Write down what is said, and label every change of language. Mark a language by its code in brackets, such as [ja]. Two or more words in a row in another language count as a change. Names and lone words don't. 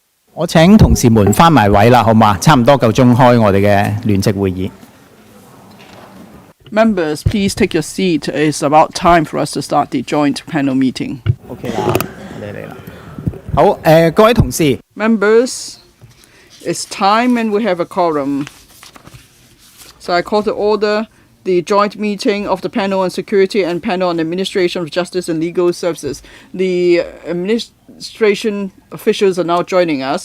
[yue] 我請同事們返埋位啦，好嘛？差唔多夠鐘開我哋嘅聯席會議。 [en] Members, please take your seat. It's about time for us to start the joint panel meeting. [yue] OK 啦，你嚟啦。好，各位同事。 [en] Members, it's time and we have a quorum. So I call to order the joint meeting of the panel on security and panel on administration of justice and legal services. The administration officials are now joining us.